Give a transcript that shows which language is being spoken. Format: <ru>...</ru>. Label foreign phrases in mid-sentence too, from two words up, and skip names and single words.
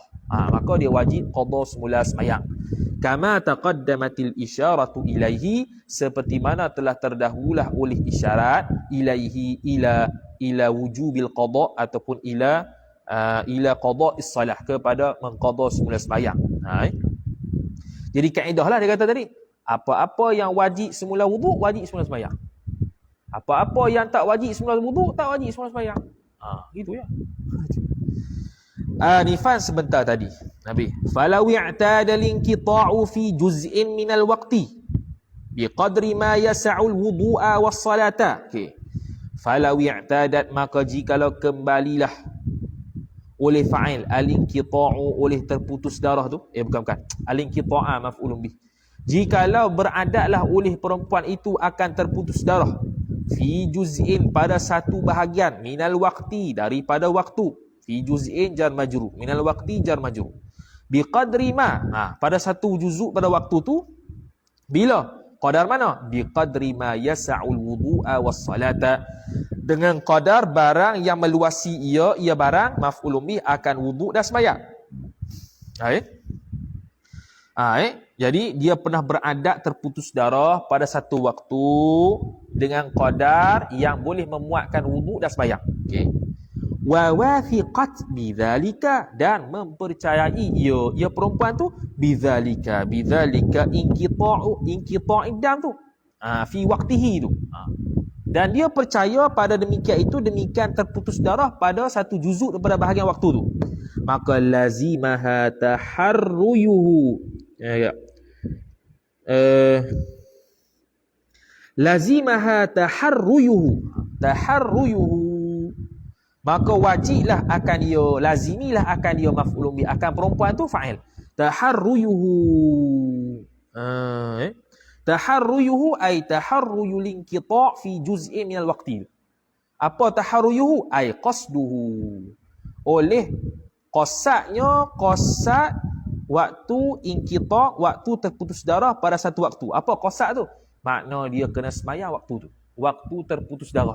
<ms>Maka dia wajib qada semula sembahyang.</ms> <ar>كما تقدمت الإشارة إليه,</ar> <ms>seperti mana telah terdahululah oleh isyarat</ms> <ar>إليه إلى وجوب القضاء</ar> <ms>ataupun</ms> <ar>إلى قضاء الصلاة,</ar> <ms>kepada mengqada semula sembahyang. Jadi kaedahlah dia kata tadi, apa-apa yang wajib semula wudu, wajib semula sembahyang. Apa-apa yang tak wajib semula wudu, tak wajib semula sembahyang. Gitu ya. Nifan sebentar tadi.</ms> <ar>نبي فلو اعتاد الانقطاع في جزء من الوقت بقدر ما يسع الوضوء والصلاة.</ar> <ms>Okey.</ms> <ar>فلو اعتادت,</ar> <ms>maka jikalau kembalilah oleh</ms> <ar>فاعل الانقطاع,</ar> <ms>oleh terputus darah tu, bukan</ms> <ar>الانقطاع مفعول به.</ar> <ms>Jikalau beradatlah oleh perempuan itu akan terputus darah</ms> <ar>في جزء,</ar> <ms>pada satu bahagian,</ms> <ar>من الوقت,</ar> <ms>daripada waktu.</ms> <ar>في جزء جار مجرور من الوقت جار مجرور. بقدر ما,</ar> <ms>pada satu juzuk pada waktu tu, bila? Qadar mana?</ms> <ar>بقدر ما يسع الوضوء والصلاة,</ar> <ms>dengan qadar barang yang meluasi ia barang</ms> <ar>مفعول به</ar> <ms>akan wuduk dan sembahyang. Jadi dia pernah beradat terputus darah pada satu waktu dengan qadar yang boleh memuatkan wuduk dan sembahyang. Okey.</ms> <ar>ووثقت بذلك,</ar> <ms>dan mempercayai ia perempuan tu</ms> <ar>بذلك انقطاع الدم</ar> <ms>tu.</ms> <ar>في وقته tu.</ar> <ms>Dan dia percaya pada demikian itu, demikian terputus darah pada satu juzuk daripada bahagian waktu tu.</ms> <ar>Maka لزمها تحريه. لزمها تحريه,</ar> <ms>maka wajiblah akan dia, lazimilah akan dia</ms> <ar>مفعول به,</ar> <ms>akan perempuan tu fa'il.</ms> <ar>تحريه تحريه أي تحري الانقطاع في جزء من الوقت.</ar> <ms>Apa taharruyuhu?</ms> <ar>أي قصده,</ar> <ms>oleh qasad waktu inqita', waktu terputus darah pada satu waktu. Apa qasad tu? Makna dia kena sembahyang waktu tu, waktu terputus darah tu.</ms>